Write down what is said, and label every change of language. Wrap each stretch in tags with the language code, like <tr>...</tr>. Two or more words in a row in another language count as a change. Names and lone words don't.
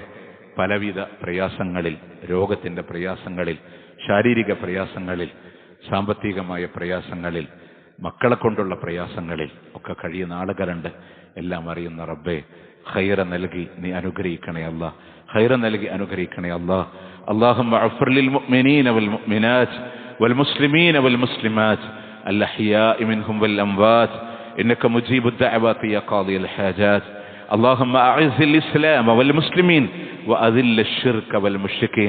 <ml>പലവിധ പ്രയാസങ്ങളിൽ, രോഗത്തിന്റെ പ്രയാസങ്ങളിൽ, ശാരീരിക പ്രയാസങ്ങളിൽ, സാമ്പത്തികമായ പ്രയാസങ്ങളിൽ, മക്കളെ കൊണ്ടുള്ള പ്രയാസങ്ങളിൽ ഒക്കെ കഴിയുന്ന ആളുകളുണ്ട്. എല്ലാം അറിയുന്ന റബ്ബേ, ഖൈറ നൽകി നീ അനുഗ്രഹിക്കണേ അല്ലാഹ്, ഖൈറ നൽകി അനുഗ്രഹിക്കണേ അല്ലാഹ്.</ml> <ar>اللهم اغفر للمؤمنين والمؤمنات والمسلمين والمسلمات الأحياء منهم والأموات إنك مجيب الدعوات يا قاضي الحاجات. اللهم أعز الإسلام والمسلمين وأذل الشرك والمشركين.</ar>